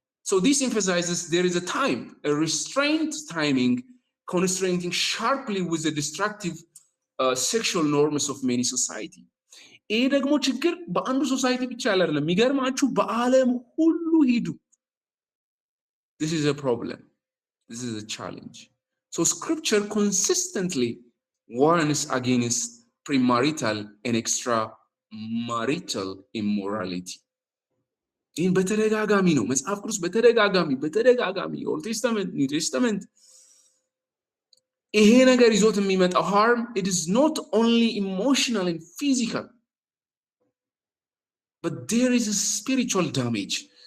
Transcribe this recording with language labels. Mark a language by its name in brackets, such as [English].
[English] So this emphasizes there is a time, a restrained timing constraining sharply with the destructive sexual norms of many society. [Amharic] ይሄ ደግሞ ችግር በአንዱ ሶሳይቲ ብቻ አይደለም። የሚገርማችሁ በዓለም ሁሉ ሂዱ። [English] This is a problem. This is a challenge. So scripture consistently warns against premarital and extramarital immorality. [Amharic] ይህን በተደጋጋሚ ነው መጽሐፍ ቅዱስ በተደጋጋሚ ኦልድ ቴስተመንት ኒው ቴስተመንት ይሄ ነገር ይዞት የሚመጣው [English] harm, it is not only emotional and physical, but there is a spiritual damage.